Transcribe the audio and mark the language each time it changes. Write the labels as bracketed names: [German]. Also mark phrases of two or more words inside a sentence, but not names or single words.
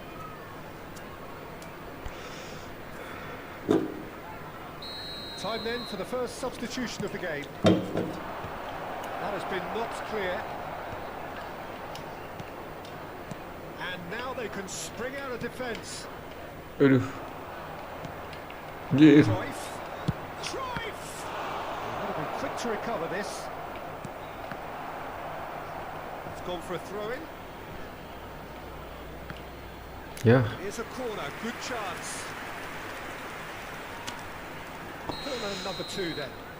[English] Time then for the first substitution of the game. That has been knocked clear. And now they can spring out of defence. [Indonesian] Aduh. Anjir. [English] Cruyff. Cruyff! Would have been quick to recover this. It's gone for a throw-in. Ya. Here's a corner, good chance. Corner number 2 then.